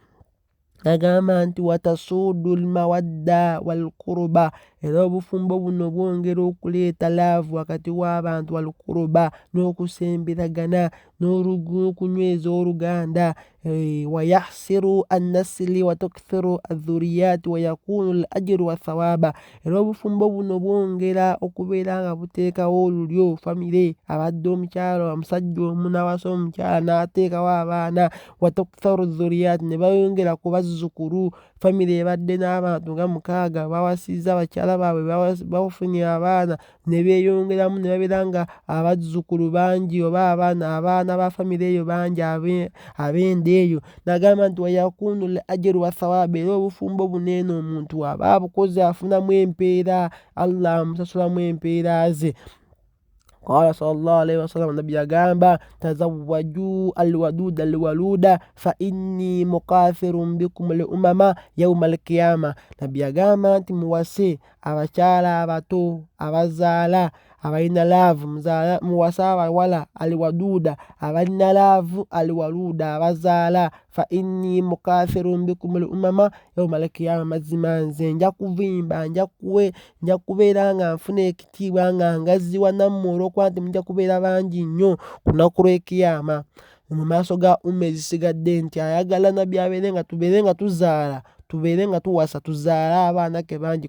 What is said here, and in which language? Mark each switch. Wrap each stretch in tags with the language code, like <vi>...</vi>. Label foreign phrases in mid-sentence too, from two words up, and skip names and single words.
<lg>Agamba nti</lg> <ar>وتسود المودة والقربى,</ar> <lg>era obufumbo buno bwongera okuleeta laavu wakati w'abantu, wal-quruba, n'okusemberagana, n'okunyweza oluganda.</lg> <ar>ويحصل النسل وتكثر الذرية ويكون الأجر والثواب,</ar> <lg>era obufumbo buno bwongera okubeera nga buteekawo olulyo, famire abadde omukyala omusajja omu n'awasa omukyala n'ateekawo abaana,</lg> <ar>وتكثر الذرية,</ar> <lg>ne bayongera ku bazzukulu. Famire ebadde n'abantu nga 6 bawasizza abakyala baabwe, bafunye abaana, ne beeyongeramu ne babeera nga abazzukulu bangi oba abaana ba famire eyo bangi ab'enda eyo. N'agamba nti</lg> <ar>ويكون الأجر والثواب,</ar> <lg>era obufumbo buno eno omuntu aba abukoze afunamu empeera, Allah amusasulamu empeera ze.</lg> <ar>قال صلى الله عليه وسلم,</ar> <lg>nabbi yagamba</lg> <ar>تزوجوا الودود الولود فإني مكاثر بكم الأمم يوم القيامة.</ar> <lg>Nabbi yagamba nti muwase abakyala abato abazaala, abalina laavu, muwase abawala al-waduda abalina laavu, al-waluda abazaala.</lg> <ar>فإني مكاثر بكم الأمم يوم القيامة,</ar> <lg>mazima nze nja kuvimba, nja kubeera nga nfuna ekitiibwa nga ngaziwa nammwe olw'okuba nti mujja kubeera bangi nnyo ku lunaku lw'ekiyama. Mu maaso ga umma ezisigadde, nti ayagala nabbi tubeere nga tuzaala, tubeere nga tuwasa tuzaale abaanake bangi.</lg>